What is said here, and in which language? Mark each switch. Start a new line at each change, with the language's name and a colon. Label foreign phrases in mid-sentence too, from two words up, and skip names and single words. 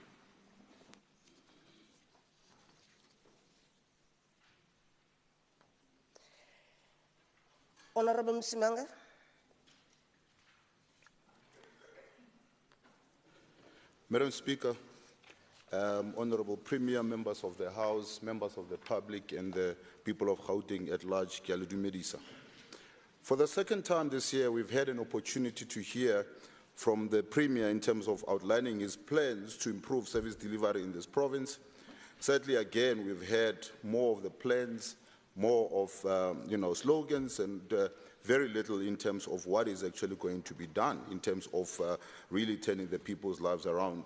English: Honorable Msimanga. Madam Speaker, Honorable Premier, members of the House, members of the public, and the people of Gauteng at large,
Southern Sotho: ke a le dumedisa.
English: For the second time this year, we've had an opportunity to hear from the Premier in terms of outlining his plans to improve service delivery in this province. Sadly, again, we've had more of the plans, more of slogans, and very little in terms of what is actually going to be done in terms of really turning the people's lives around.